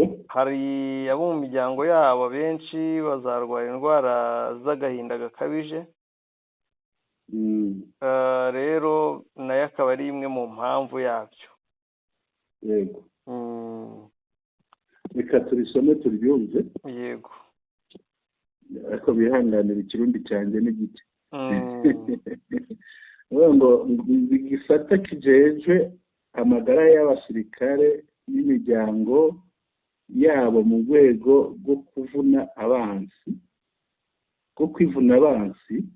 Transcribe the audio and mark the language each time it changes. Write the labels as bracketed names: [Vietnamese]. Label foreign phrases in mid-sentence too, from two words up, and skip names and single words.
[Kinyarwanda] Hari abo mu miryango yabo benshi bazarwara indwara z'agahinda gakabije. Rero nayo akaba ari imwe mu mpamvu yabyo. yego reka turisome turyumve. Yego. ariko bihanganira ikirundi cyanjye n'igiti. [Rundi] ngo igisata kijejwe amagara y'abasirikare n'imiryango yabo mu rwego rwo kwivuna abansi